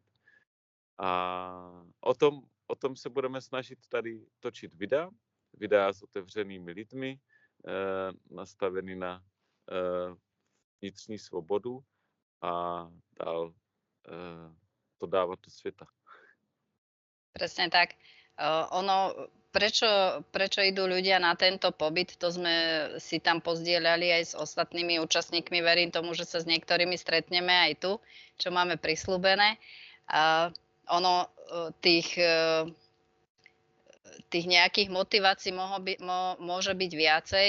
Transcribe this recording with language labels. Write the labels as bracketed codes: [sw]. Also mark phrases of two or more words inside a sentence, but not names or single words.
[cs] A o tom se budeme snažit tady točit videa s otevřenými lidmi, nastavený na vnitřní svobodu a dál to dávat do světa. [sk] Presne tak. Prečo idú ľudia na tento pobyt, to sme si tam pozdieľali aj s ostatnými účastníkmi. Verím tomu, že sa s niektorými stretneme aj tu, čo máme prisľúbené. Tých nejakých motivácií môže byť viacej.